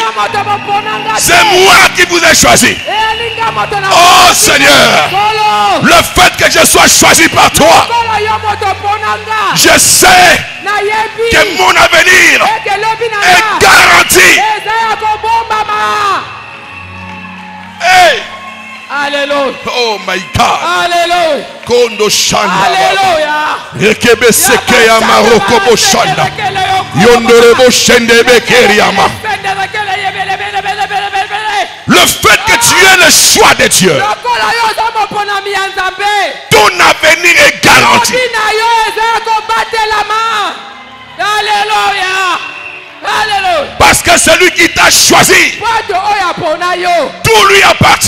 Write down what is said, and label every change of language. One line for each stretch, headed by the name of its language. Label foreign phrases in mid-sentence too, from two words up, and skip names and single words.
French: C'est moi qui vous ai choisi. Oh Seigneur, le fait que je sois choisi par toi, je sais que mon avenir est garanti. Hey. Alléluia.
English: Oh my God.
French: Alléluia. Kondo shanda. Alléluia. Rekebe seke ya maroko bo shanda. Yondore bo shende bekeri ama. Le fait que tu aies le choix de Dieu, ton avenir est garanti. Alléluia. Parce que celui qui t'a choisi, tout lui appartient.